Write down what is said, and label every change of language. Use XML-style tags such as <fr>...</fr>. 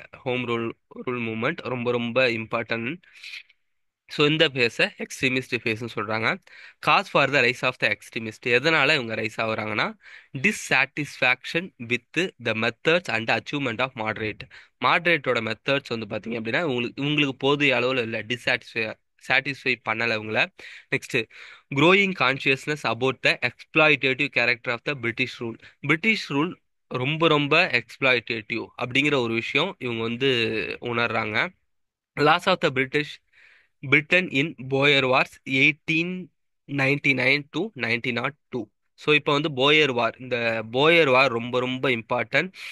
<ta>Home rule movement ரொம்ப ரொம்ப important. So இந்த ஃபேஸை எக்ஸ்ட்ரீமிஸ்ட் ஃபேஸ்னு சொல்றாங்க.</ta> <en>Cause for the rise of the extremist.</en> <ta>எதனால இவங்க rice ஆகுறாங்கன்னா</ta> <en>Dissatisfaction with the methods and achievement of moderate.</en> <ta>மாடரேட்டோட methods வந்து பார்த்தீங்க அப்படின்னா உங்களுக்கு போதிய அளவில் இல்லை, சாட்டிஸ்ஃபை பண்ணலை இவங்கள.</ta> <en>Next growing consciousness about the exploitative character of the British rule.</en> <ta>British rule ரொம்ப ரொம்ப எக்ஸ்பிளாய்டேட்டிவ் அப்படிங்கிற ஒரு விஷயம் இவங்க வந்து உணர்றாங்க.</ta> <en>Loss of the Britain in Boer wars 1899 to 1902.</en> <ta>So இப்போ வந்து போயர் வார், இந்த போயர் வார் ரொம்ப ரொம்ப இம்பார்ட்டன்ட்.</ta>